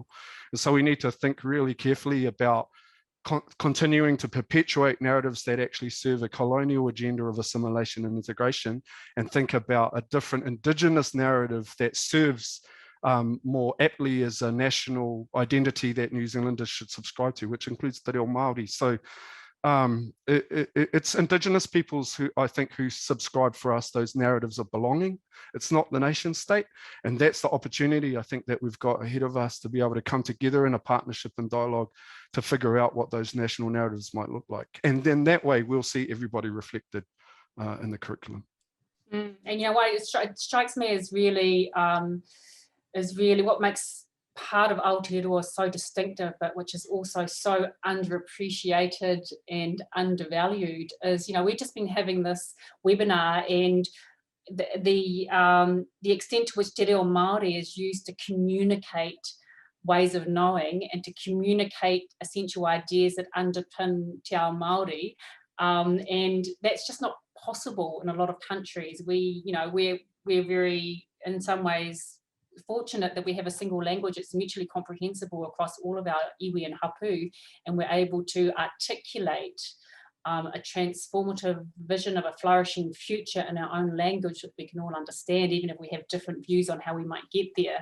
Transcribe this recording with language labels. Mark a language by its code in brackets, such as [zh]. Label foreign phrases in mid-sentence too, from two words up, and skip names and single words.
[en] And so we need to think really carefully about continuing to perpetuate narratives that actually serve a colonial agenda of assimilation and integration, and think about a different Indigenous narrative that serves more aptly as a national identity that New Zealanders should subscribe to, which includes [mi] te reo Māori. [en] So it's Indigenous peoples who, I think, who subscribe for us those narratives of belonging. It's not the nation state. And that's the opportunity, I think, that we've got ahead of us, to be able to come together in a partnership and dialogue to figure out what those national narratives might look like. And then that way we'll see everybody reflected in the curriculum. And you know what, it strikes me as really what makes part of Aotearoa so distinctive, but which is also so underappreciated and undervalued, is, you know, we've just been having this webinar, and the extent to which [mi] te reo Māori [en] is used to communicate ways of knowing and to communicate essential ideas that underpin [mi] te ao Māori, [en] and that's just not possible in a lot of countries. We're very, in some ways, fortunate that we have a single language that's mutually comprehensible across all of our iwi and hapu, and we're able to articulate a transformative vision of a flourishing future in our own language that we can all understand, even if we have different views on how we might get there.